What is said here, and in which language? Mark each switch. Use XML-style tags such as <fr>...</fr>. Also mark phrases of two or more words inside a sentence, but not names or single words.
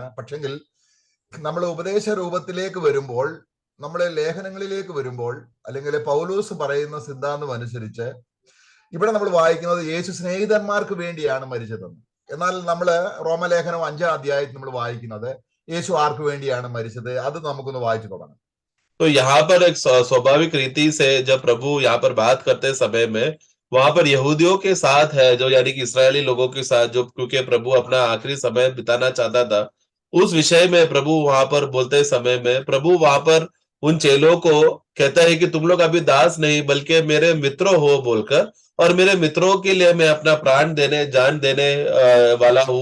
<ml>പക്ഷെങ്കിൽ നമ്മൾ ഉപദേശ രൂപത്തിലേക്ക് വരുമ്പോൾ, നമ്മളെ ലേഖനങ്ങളിലേക്ക് വരുമ്പോൾ, അല്ലെങ്കിൽ പൗലോസ് പറയുന്ന സിദ്ധാന്തം അനുസരിച്ച് ഇവിടെ നമ്മൾ വായിക്കുന്നത് യേശു സ്നേഹിതന്മാർക്ക് വേണ്ടിയാണ് മരിച്ചതെന്ന്. എന്നാൽ നമ്മൾ റോമലേഖനം 5ാം അധ്യായത്തിൽ നമ്മൾ വായിക്കുന്നത് യേശു ആർക്ക് വേണ്ടിയാണ് മരിച്ചത്. അത് നമുക്കൊന്ന് വായിച്ചു തുടങ്ങാം.</ml> <hi>तो यहाँ पर एक स्वाभाविक रीति से जब प्रभु यहाँ पर बात करते समय में वहां पर यहूदियों के साथ है, जो यानी कि इस्राएली लोगों के साथ, जो क्योंकि प्रभु अपना आखिरी समय बिताना चाहता था, उस विषय में प्रभु वहां पर बोलते समय में प्रभु वहां पर उन चेलों को कहता है कि तुम लोग अभी दास नहीं बल्कि मेरे मित्रों हो बोलकर, और मेरे मित्रों के लिए मैं अपना प्राण देने जान देने वाला हूँ।</hi>